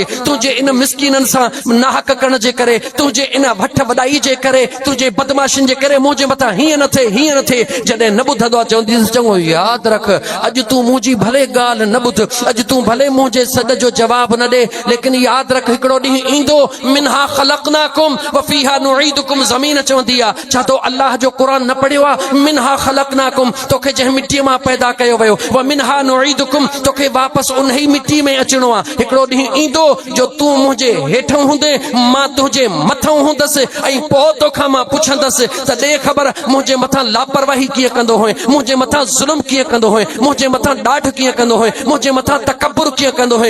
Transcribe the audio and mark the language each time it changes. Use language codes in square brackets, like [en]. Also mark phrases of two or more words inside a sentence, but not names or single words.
[sd] तुंहिंजे इन मिस्कीननि सां नाहक करण जे करे, तुंहिंजे इन वठ वॾाई जे करे, तुंहिंजे बदमाशिन जे करे मुंहिंजे मथां हीअं न थिए, हीअं न थिए। जॾहिं न ॿुधंदो आहे चवंदी चङो यादि रख, अॼु तूं मुंहिंजी भले ॻाल्हि न ॿुध, अॼु तूं भले मुंहिंजे सॾ जो जवाब न ॾे, लेकिन यादि रख हिकिड़ो ॾींहुं ईंदो, [ar] منها خلقناكم وفيها نعيدكم. [sd] ज़मीन चवंदी आहे, छा तो अल्लाह जो क़ुरान न पढ़ियो आहे? [ar] منها خلقناكم, [sd] तोखे जंहिं मिटीअ मां पैदा कयो वियो, [ar] ومنها نعيدكم, [sd] तोखे वापसि उन ई मिटी में अचणो आहे। हिकिड़ो ॾींहुं ईंदो जो तूं मुंहिंजे हेठों हूंदे, मां तुंहिंजे मथां हूंदसि, ऐं पोइ तोखां मां पुछंदसि त ॾे ख़बर मुंहिंजे मथां लापरवाही कीअं कंदो हुए, मुंहिंजे मथां ज़ुल्म कीअं कंदो हुए, मुंहिंजे मथां ॾाढ कीअं कंदो हुए, मुंहिंजे मथां तकबुर कीअं कंदो हुए।